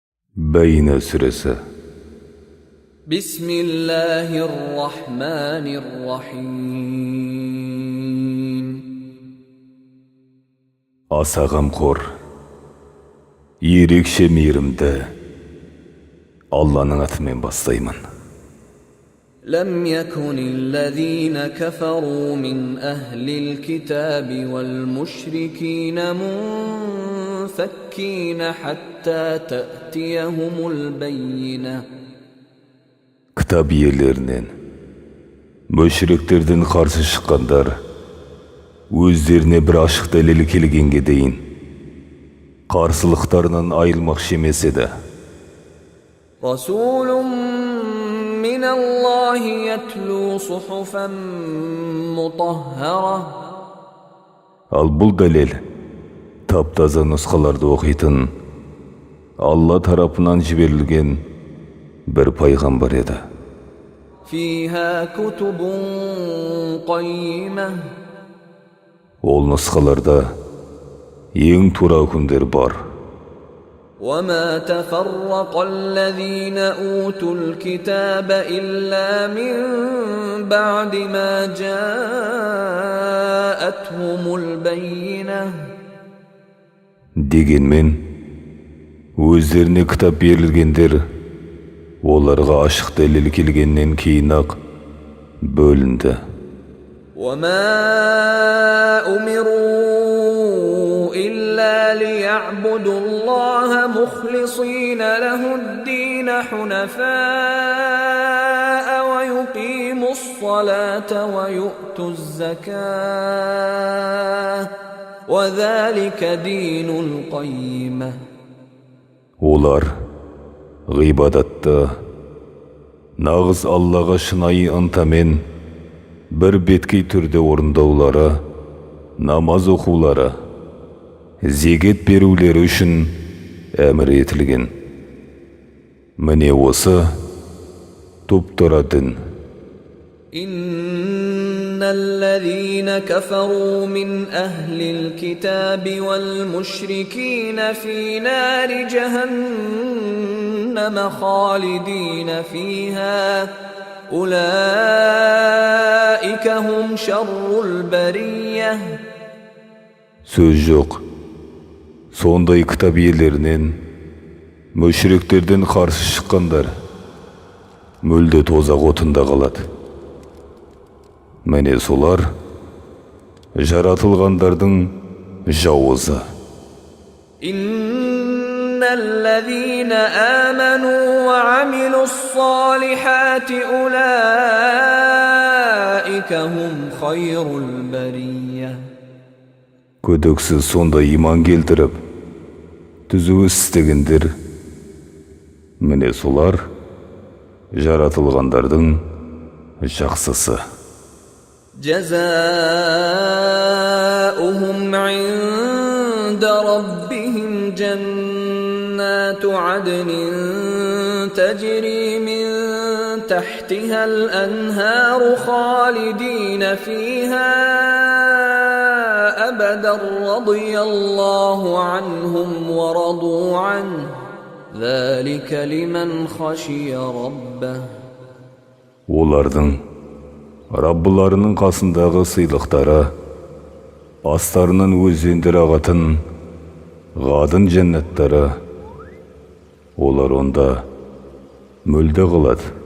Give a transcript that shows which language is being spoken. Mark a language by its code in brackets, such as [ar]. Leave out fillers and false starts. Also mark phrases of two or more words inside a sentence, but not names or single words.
[kk] Бейне сүресі. [ar] بسم الله الرحمن الرحيم. [kk] Аса ғамқор, ерекше мейірімді Алланың атымен бастаймын. [ar] لم يكن الذين كفروا من أهل الكتاب والمشركين منفكين حتى تأتيهم البينة. [kk] Кітап иелерінен, мүшриктерден қарсы шыққандар, өздеріне бір ашық дәлел келгенге дейін, қарсылықтарынан айылмақшы емес еді. [ar] رسول من الله يتلو صحفا مطهرة. [kk] Ал бұл дәлел, таптаза нұсқаларды оқитын, Алла тарапынан жіберілген бір пайғамбар еді. [ar] فيها كتب قيمة. [kk] Ол нұсқаларда ең тура үкімдер бар. [ar] وما تفرق الذين أوتوا الكتاب إلا من بعد ما جاءتهم البينة. [kk] Дегенмен, өздеріне кітап берілгендер, оларға ашық дәлел келгеннен кейін-ақ бөлінді. [ar] وما أمروا إلا ليعبدوا الله مخلصين له الدين حنفاء ويقيموا الصلاة ويؤتوا الزكاة وذلك دين القيمة. [kk] Олар ғибадатты нағыз Аллаға шынайы ынтамен бір беткей түрде орындаулары, намаз оқулары, зекет берулері үшін әмір етілген. Міне осы тұп-тура дін. [ar] إن الذين كفروا من أهل الكتاب والمشركين في نار جهنم خالدين فيها أولئك هم شر البرية. [kk] Сөз жоқ. Сондай кітап иелерінен, мүшриктерден қарсы шыққандар мүлде тозақ отында қалады. Міне солар жаратылғандардың жауызы. [ar] إن الذين آمنوا وعملوا الصالحات أولئك هم خير البرية. [kk] Күдіксіз сонда иман келтіріп, түзу істегендер, міне солар жаратылғандардың жақсысы. [ar] جزاؤهم عند ربهم جنات عدن تجري من تحتها الأنهار خالدين فيها أبدا رضي الله عنهم ورضوا عنه ذلك لمن خشي ربه. [kk] Олардың Раббыларының қасындағы сыйлықтары, астарынан өзендер ағатын ғадын жәннаттары, олар онда мүлде қалады.